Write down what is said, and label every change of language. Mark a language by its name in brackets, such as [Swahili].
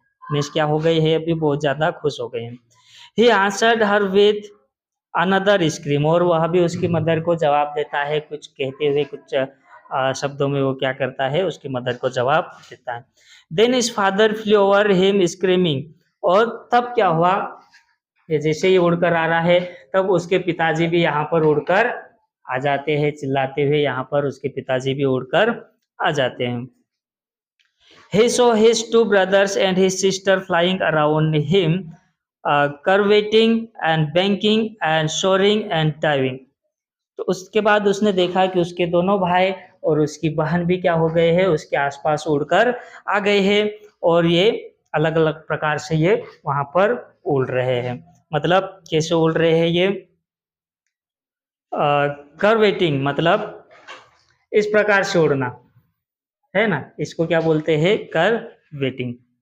[Hindi] Miss क्या हो गई है, अभी बहुत ज्यादा खुश हो गई है। [English] he answered her with another scream, [Hindi] और वह भी उसकी मदर को जवाब देता है, कुछ कहते हुए, कुछ शब्दों में वो क्या करता है, उसकी मदर को जवाब देता है। [English] then is father flew over him screaming, [Hindi] और तब क्या हुआ, ये जैसे ही उड़कर आ रहा है तब उसके पिताजी भी यहाँ पर उड़कर आ जाते हैं, चिल्लाते हुए यहाँ पर उसके पिताजी भी उड़कर आ जाते हैं। [English] He saw his two brothers and his sister flying around him, curveting and banking and soaring and diving. [Hindi] तो उसके बाद उसने देखा कि उसके दोनों भाई और उसकी बहन भी क्या हो गए हैं, उसके आसपास उड़कर आ गए हैं, और ये अलग अलग प्रकार से ये वहां पर उड़ रहे हैं। मतलब कैसे उड़ रहे हैं ये, कर्वेटिंग मतलब इस प्रकार से उड़ना, है ना, इसको क्या बोलते हैं, कर्वेटिंग।